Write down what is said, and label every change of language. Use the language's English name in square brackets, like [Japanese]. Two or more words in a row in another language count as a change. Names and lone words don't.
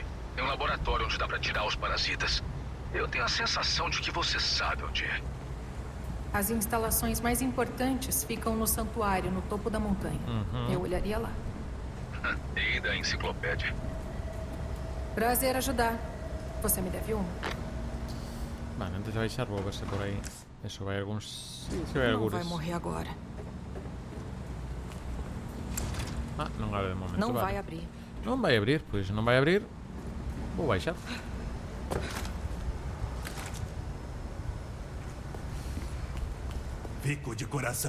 [Portuguese] Tem um laboratório onde dá pra tirar os parasitas. Eu tenho a sensação de que você sabe onde é. As instalações mais importantes ficam no santuário, no topo da montanha. Eu olharia lá. E da enciclopédia. Prazer ajudar. Você me deve uma. [Galician] Vale, antes de baixar vou ver se por aí. Eso vai algúns... Sí, se vai [Portuguese] Não [Galician] algúns. [Portuguese] vai morrer agora. [Galician] Ah, non abre de momento, [Portuguese] Não [Galician] vale. [Portuguese] vai abrir. [Galician] Non vai abrir, pois non vai abrir. Vou baixar. [Portuguese] Fico de coração.